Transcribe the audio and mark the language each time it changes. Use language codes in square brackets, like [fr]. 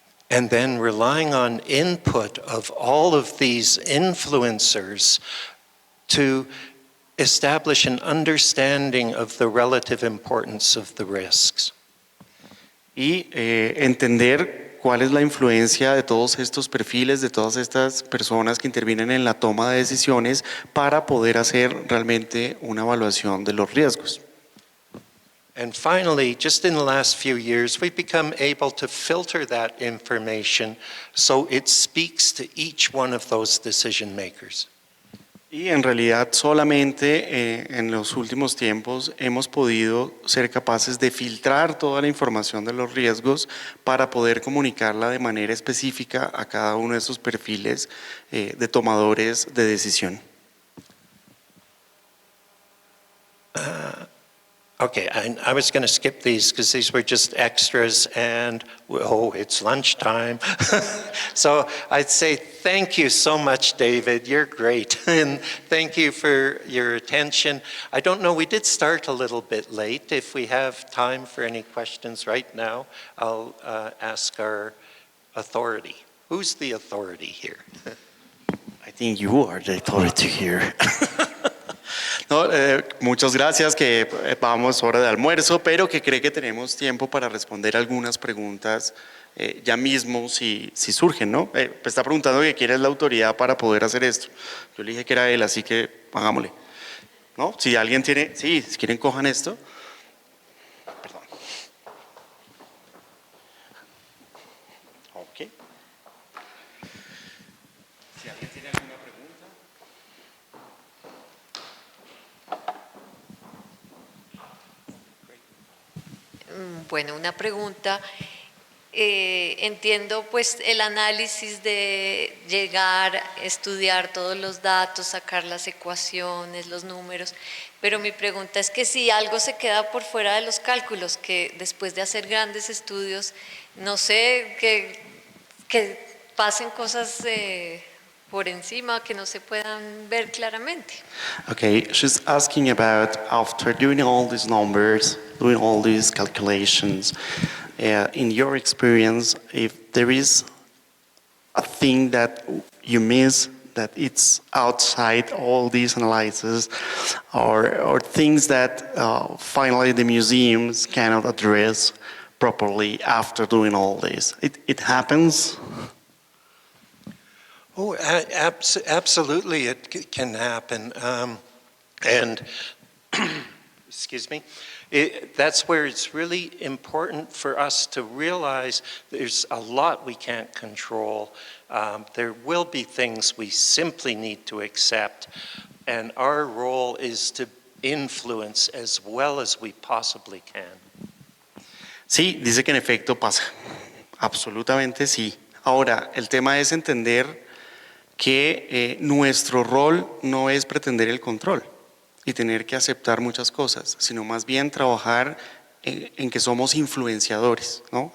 [en] And then relying on input of all of these influencers to establish an understanding of the relative importance of the risks. [es] Y entender cuál es la influencia de todos estos perfiles, de todas estas personas que intervienen en la toma de decisiones para poder hacer realmente una evaluación de los riesgos. [en] And finally, just in the last few years, we've become able to filter that information so it speaks to each one of those decision makers. [es] Y en realidad solamente en los últimos tiempos hemos podido ser capaces de filtrar toda la información de los riesgos para poder comunicarla de manera específica a cada uno de esos perfiles de tomadores de decisión. [en] Okay, I was going to skip these because these were just extras and, oh, it's lunchtime. So I'd say thank you so much, David. You're great. And thank you for your attention. I don't know, we did start a little bit late. If we have time for any questions right now, I'll ask our authority. Who's the authority here? I think you are the authority here. [es] No, muchas gracias, que vamos hora de almuerzo, pero que cree que tenemos tiempo para responder algunas preguntas ya mismo si surgen, ¿no? Está preguntando que quién es la autoridad para poder hacer esto. Yo le dije que era él, así que hagámosle. ¿No? Si alguien tiene, sí, si quieren cojan esto. Perdón. Ok. Si alguien tiene alguna pregunta. Bueno, una pregunta. Entiendo pues el análisis de llegar, estudiar todos los datos, sacar las ecuaciones, los números, pero mi pregunta es que si algo se queda por fuera de los cálculos, que después de hacer grandes estudios, no sé, que pasen cosas por encima que no se puedan ver claramente. [en] Okay, she's asking about after doing all these numbers, doing all these calculations, in your experience, if there is a thing that you miss that it's outside all these analyses, or things that finally the museums cannot address properly after doing all this. It happens. Oh, absolutely, it can happen. And, excuse me, that's where it's really important for us to realize there's a lot we can't control. There will be things we simply need to accept, and our role is to influence as well as we possibly can. [es] Sí, dice que en efecto pasa. Absolutamente sí. Ahora, el tema es entender que nuestro rol no es pretender el control y tener que aceptar muchas cosas, sino más bien trabajar en que somos influenciadores, ¿no?